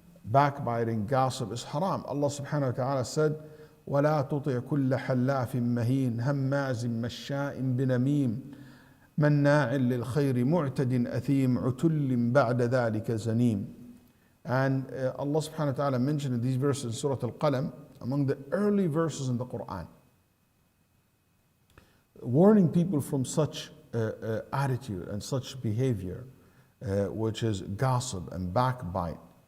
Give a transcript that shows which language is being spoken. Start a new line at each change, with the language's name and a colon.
English: backbiting, gossip is haram. Allah subhanahu wa ta'ala said,
Arabic: وَلَا تُطِعْ كُلَّ حَلَّافٍ مَهِينٍ هَمَّازٍ مَشَّاءٍ بِنَمِيمٍ مَنَّاعٍ لِلْخَيْرِ مُعْتَدٍ أَثِيمٍ عُتُلٍ بَعْدَ ذَلِكَ زَنِيمٍ.
English: And Allah subhanahu wa ta'ala mentioned in these verses in Surah Al-Qalam, among the early verses in the Quran, warning people from such attitude and such behavior, which is gossip and backbite.